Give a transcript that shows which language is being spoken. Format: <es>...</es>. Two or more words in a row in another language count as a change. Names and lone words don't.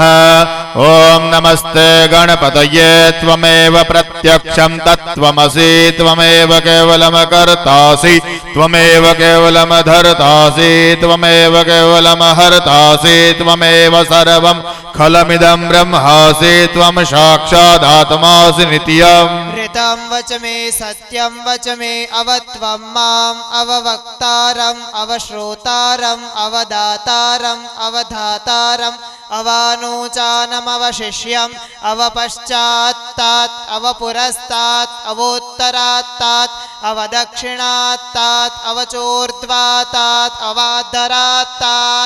<sa>ओम नमस्ते गणपतये त्वमेव प्रत्यक्षम तत्त्वमसी त्वमेव केवलम कर्तासी त्वमेव केवलम धर्तासी त्वमेव केवलम हर्तासी त्वमेव सर्वं खलमिदं ब्रह्मासी त्वम साक्षादात्मासि नित्यम. ऋतं वच मे सत्यं वच मे अवत्वं माम् अववक्तारम् अवश्रोतारम् अवदातारम् अवधातारम् अवानोचानमवशिष्यम् अवपश्चात्तात् अवपुरस्तात् अवोत्तरात्तात् अवदक्षिणात्तात् अवचोर्ध्वातात् अवाधरात्तात्.</sa>